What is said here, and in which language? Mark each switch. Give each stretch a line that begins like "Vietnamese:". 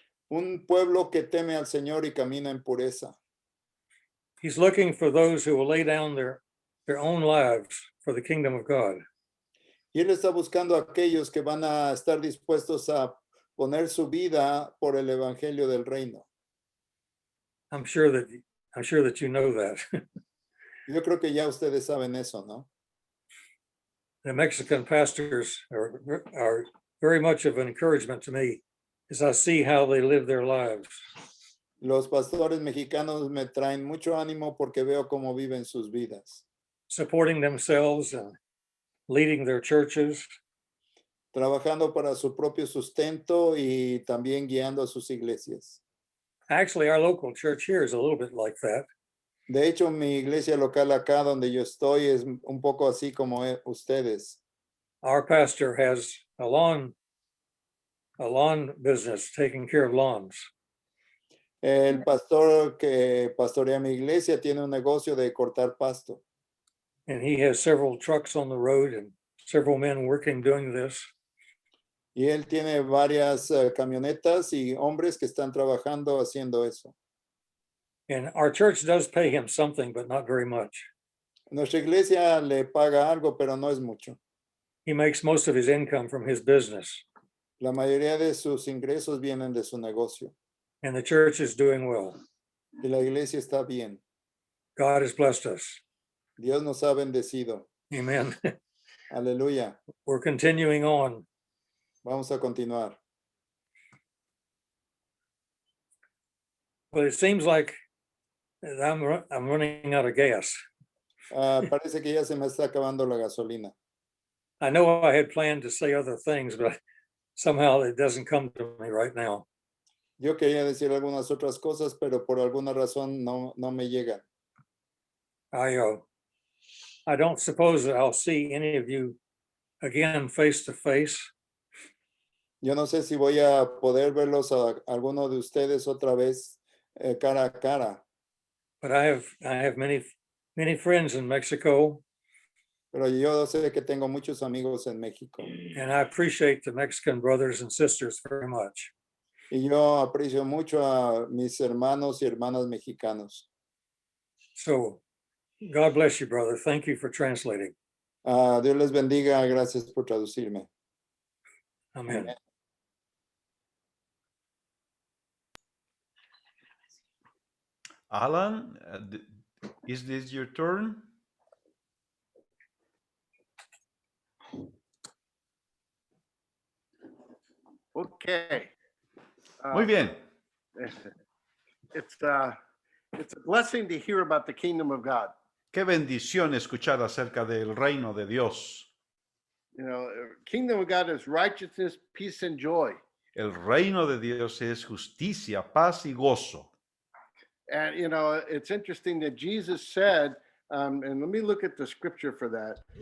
Spanish: Un pueblo que teme al Señor y camina en pureza.
English: He's looking for those who will lay down their own lives for the kingdom of God.
Spanish: Y Él está buscando a aquellos que van a estar dispuestos a poner su vida por el evangelio del reino.
English: I'm sure that you know that.
Spanish: Yo creo que ya ustedes saben eso, ¿no?
English: The Mexican pastors are very much of an encouragement to me as I see how they live their lives.
Spanish: Los pastores mexicanos me traen mucho ánimo porque veo cómo viven sus vidas,
English: Supporting themselves and leading their churches.
Spanish: trabajando para su propio sustento y también guiando a sus iglesias.
English: Actually, our local church here is a little bit like that.
Spanish: De hecho, mi iglesia local acá donde yo estoy es un poco así como ustedes.
English: Our pastor has a lawn business, taking care of lawns.
Spanish: El pastor que pastorea mi iglesia tiene un negocio de cortar pasto
English: And he has several trucks on the road and several men working doing this.
Spanish: y él tiene varias camionetas y hombres que están trabajando haciendo eso.
English: And our church does pay him something, but not very much.
Spanish: Nuestra iglesia le paga algo, pero no es mucho.
English: He makes most of his income from his business,
Spanish: La mayoría de sus ingresos vienen de su negocio
English: and the church is doing well.
Spanish: y la iglesia está bien.
English: God has blessed us.
Spanish: Dios nos ha bendecido.
English: Amen.
Spanish: Aleluya.
English: We're continuing on.
Spanish: Vamos a continuar.
English: But it seems like I'm running out of gas.
Spanish: Parece que ya se me está acabando la gasolina.
English: I know I had planned to say other things, but somehow it doesn't come to me right now.
Spanish: Yo quería decir algunas otras cosas, pero por alguna razón no me llegan.
English: I don't suppose that I'll see any of you again face to face.
Spanish: Yo no sé si voy a poder verlos a alguno de ustedes otra vez cara a cara,
English: But I have many friends in Mexico,
Spanish: pero yo sé que tengo muchos amigos en México
English: and I appreciate the Mexican brothers and sisters very much.
Spanish: y yo aprecio mucho a mis hermanos y hermanas mexicanos.
English: So God bless you, brother. Thank you for translating.
Spanish: Dios les bendiga, gracias por traducirme.
English: Amen. Alan, is this your turn? Okay.
Spanish: Muy bien.
English: It's a blessing to hear about the kingdom of God.
Spanish: Qué bendición escuchar acerca del reino de Dios.
English: You know, kingdom of God is righteousness, peace, and joy.
Spanish: El reino de Dios es justicia, paz y gozo.
English: And, you know, it's interesting that Jesus said, and let me look at the scripture for that.